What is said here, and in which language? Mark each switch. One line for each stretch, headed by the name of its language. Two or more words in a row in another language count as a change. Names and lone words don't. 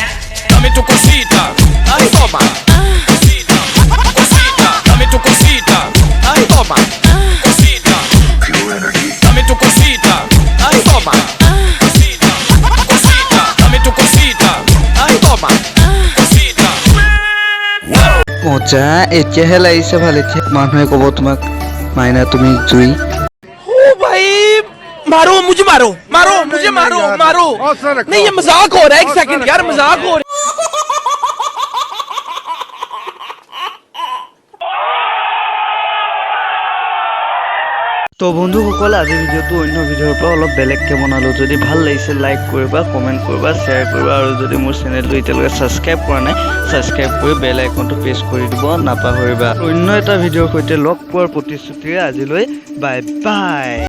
Spanish: dame tu cosita, ay, toma, cosita, cosita, dame tu cosita, ay, toma, cosita, dame tu cosita, ay, toma, cosita, cosita, dame tu cosita, ay, toma, cosita.
Assamese: মজা এতিয়াহে লাগিছে ভালে মানুহে ক'ব তোমাক মাইনা তুমি জুই
Hindi: ओ भाई मारो मुझे मारो मारो मुझे मारो मारो नहीं ये मजाक हो रहा है एक सेकंड यार मजाक हो रहा है
Assamese: তো বন্ধুসকল আজি ভিডিঅ'টো অন্য ভিডিঅ'ৰ পৰা অলপ বেলেগকৈ বনালোঁ যদি ভাল লাগিছে লাইক কৰিবা কমেণ্ট কৰিবা শ্বেয়াৰ কৰিবা আৰু যদি মোৰ চেনেলটো এতিয়ালৈকে ছাবস্ক্ৰাইব কৰা নাই ছাবস্ক্ৰাইব কৰি বেল আইকনটো প্ৰেছ কৰি দিব নাপাহৰিবা অন্য এটা ভিডিঅ'ৰ সৈতে লগ পোৱাৰ প্ৰতিশ্ৰুতিৰে আজিলৈ
English: bye bye.